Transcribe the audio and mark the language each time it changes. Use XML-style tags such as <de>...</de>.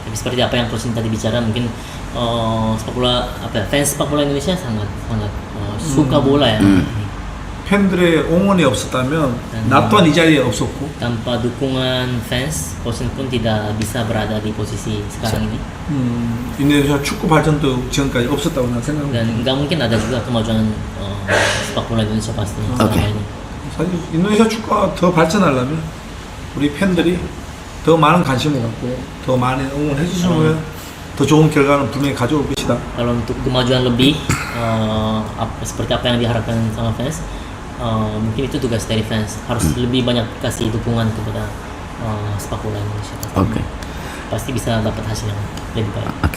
<id>seperti apa yang Coach tadi bicara, mungkin sepak bola fans sepak bola Indonesia sangat suka bola ya.</id> <ko>팬들의 응원이 없었다면 나 또한 이 자리에 없었고</ko> <id>tanpa dukungan fans, Coach pun tidak bisa berada di posisi sekarang ini.</id> <ko>인도네시아 축구 발전도 지금까지 없었다고 난 생각합니다.</ko> <id>Dan nggak mungkin ada juga kemajuan sepak bola Indonesia pastinya selama ini.</id> <ko>사실 인도네시아 축구가 더 발전하려면 우리 팬들이 더 많은 관심을 갖고 더 많은 응원을 해주시면 더 좋은 결과는 분명히 가져올 것이다.</ko> <id>Kalau untuk kemajuan lebih seperti apa yang diharapkan sama fans, mungkin itu tugas dari fans, harus lebih banyak kasih dukungan kepada sepak bola Indonesia. Pasti bisa dapat hasil yang lebih baik.</id>